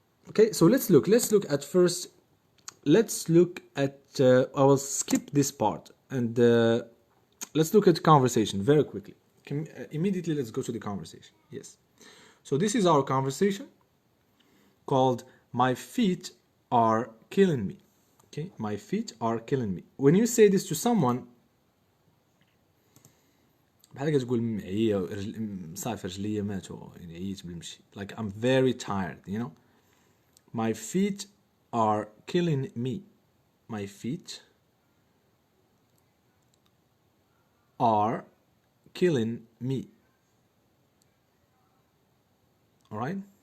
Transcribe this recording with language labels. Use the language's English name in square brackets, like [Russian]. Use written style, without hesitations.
[English] Okay, so let's look at first. Let's look at, I will skip this part and let's look at conversation very quickly. Immediately, let's go to the conversation. Yes. So this is our conversation called My Feet Are Killing Me. Okay, my feet are killing me. When you say this to someone, [Arabic] بحال كتقول معيا صافي رجليا ماتوا يعني عييت بالمشي. [English] Like I'm very tired, you know. My feet are killing me. My feet are killing me. All right.